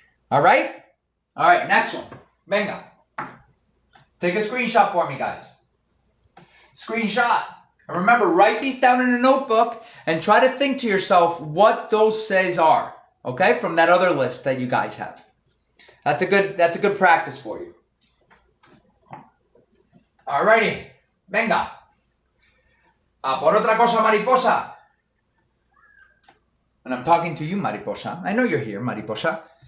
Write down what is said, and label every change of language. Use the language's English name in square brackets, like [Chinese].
[English] All right, next one. Venga. Take a screenshot for me, guys. Screenshot. And remember, write these down in a notebook and try to think to yourself what those says are. Okay, from that other list that you guys have. That's a good practice for you. Alrighty. Venga. [Spanish] A por otra cosa, mariposa. [English] And I'm talking to you, mariposa. I know you're here, mariposa.